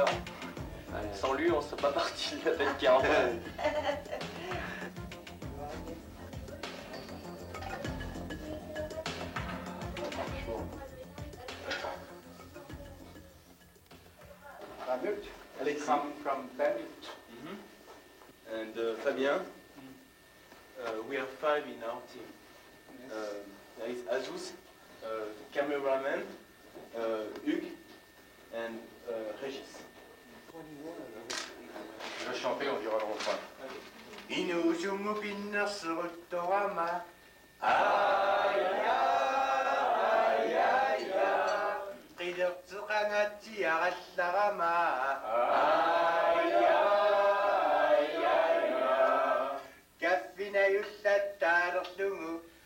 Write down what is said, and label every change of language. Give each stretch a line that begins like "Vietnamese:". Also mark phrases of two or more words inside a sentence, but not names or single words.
French: Sans lui, on ne serait pas parti de la belle caravane.
English: Alex from Bamut. And Fabien. We are 5 in our team. There is Azouz, cameraman, Hugues, and Régis.
French: Je vais chanter, on dira le refrain.
Kalaallisut: Inuzumu pinnasuruttorama. Qidertsuqangati arallarama. Kaffina yullattaalerlugu.